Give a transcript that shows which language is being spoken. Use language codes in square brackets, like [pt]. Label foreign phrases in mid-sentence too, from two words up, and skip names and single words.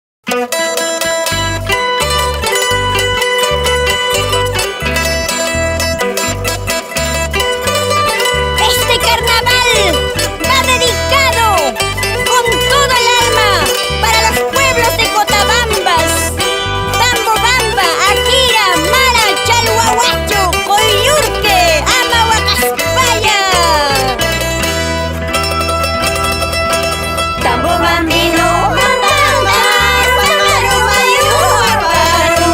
[es] Este carnaval va dedicado con todo el alma para los pueblos de Cotabambas, Tambobamba, Akira, Mara, Chalhuahuacho, Coyurque, Amahuacaspaya. [qu] Tambobambino, mambamba, pájaro, mayú, aparu.